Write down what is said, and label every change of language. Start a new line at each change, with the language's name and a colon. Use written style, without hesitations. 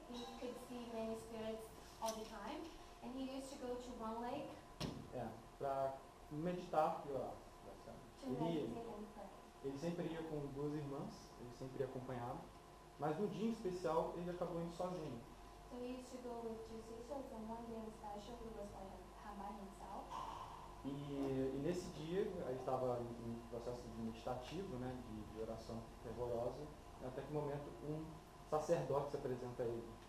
English: He could see many spirits all the time, and he used to go to one lake.
Portuguese: Para meditar e orar.
English: To meditate and pray.
Portuguese: Ele sempre ia com duas irmãs, ele sempre ia acompanhado, mas no dia em especial ele acabou indo sozinho.
English: So he used to go with two sisters, and one day special he was by himself.
Portuguese: E nesse dia, ele estava em processo meditativo, né, de oração fervorosa, até que no momento um sacerdote se apresenta a ele.